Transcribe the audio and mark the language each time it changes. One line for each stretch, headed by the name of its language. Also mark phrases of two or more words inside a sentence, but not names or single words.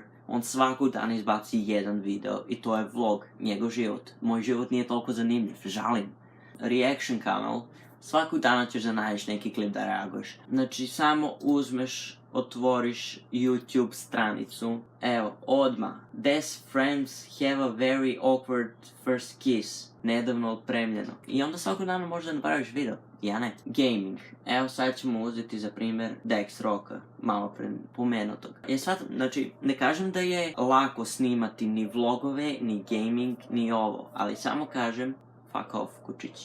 Serbian: On svakog dana izbaci jedan video i to je vlog, njegov život. Moj život nije toliko zanimljiv, žalim. Reaction kanal, svakog dana ćeš da nađeš neki klip da reaguješ. Znači, samo uzmeš, otvoriš YouTube stranicu. Evo, odmah.
English: Best friends have a very awkward first kiss.
Serbian: Nedavno otpremljeno. I onda svakog dana možda napraviš video. Ja ne. Gaming. Evo sad ćemo uzeti za primjer Dexrocka, malo pre pomenutog. Znači, ne kažem da je lako snimati ni vlogove, ni gaming, ni ovo, ali samo kažem
English: fuck off,
Serbian: kučići.